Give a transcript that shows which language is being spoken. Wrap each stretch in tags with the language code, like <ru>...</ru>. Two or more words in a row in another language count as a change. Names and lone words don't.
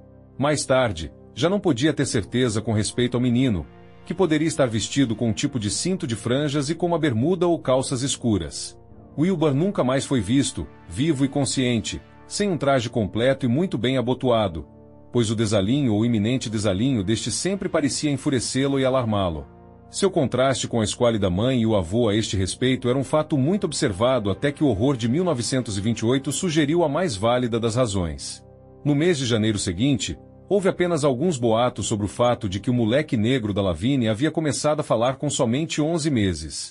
<pt>Mais tarde, já não podia ter certeza com respeito ao menino, que poderia estar vestido com um tipo de cinto de franjas e com uma bermuda ou calças escuras. Wilbur nunca mais foi visto, vivo e consciente, sem um traje completo e muito bem abotoado, pois o desalinho ou iminente desalinho deste sempre parecia enfurecê-lo e alarmá-lo. Seu contraste com a esquálida mãe e o avô a este respeito era um fato muito observado até que o horror de 1928 sugeriu a mais válida das razões. No mês de janeiro seguinte, houve apenas alguns boatos sobre o fato de que o moleque negro da Lavigne havia começado a falar com somente 11 meses.</pt>